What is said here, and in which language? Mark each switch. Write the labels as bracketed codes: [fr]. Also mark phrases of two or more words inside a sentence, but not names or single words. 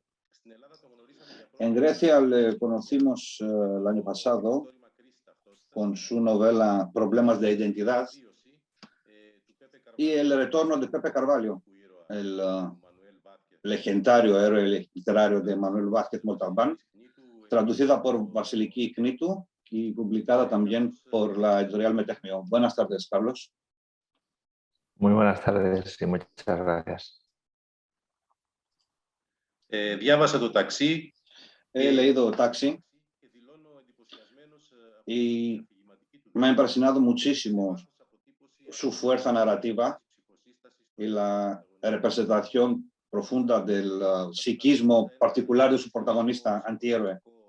[es] En Grecia le conocimos el año pasado con su novela Problemas de Identidad y el retorno de Pepe Carvalho, el legendario héroe literario de Manuel Vázquez Montalbán, traducida por Vasiliki Knitou y publicada también por la editorial Metechnio. Buenas tardes, Carlos. Muy buenas tardes y muchas gracias. [el] Διάβασα το Ταξί. [es] He leído Taxi y me ha impresionado muchísimo su fuerza narrativa y la representación profunda del psiquismo particular de su protagonista antihéroe.